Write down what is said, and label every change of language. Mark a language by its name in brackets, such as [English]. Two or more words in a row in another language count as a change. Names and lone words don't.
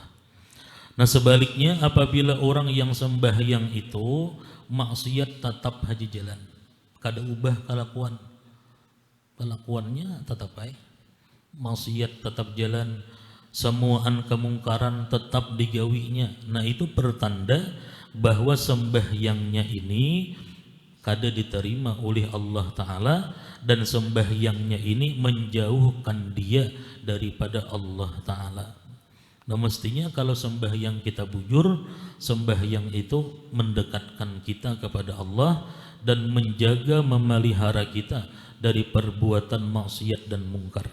[Banjar] Nah sebaliknya apabila orang yang sembahyang itu maksiat tetap haji jalan, kada ubah kelakuannya tetap baik, maksiat tetap jalan, semuaan kemungkaran tetap digawinya. [Indonesian] Nah itu pertanda bahwa sembahyangnya ini kada diterima oleh Allah Ta'ala dan sembahyangnya ini menjauhkan dia daripada Allah Ta'ala. Nah mestinya kalau sembahyang kita bujur, sembahyang itu mendekatkan kita kepada Allah dan menjaga memelihara kita dari perbuatan maksiat dan mungkar.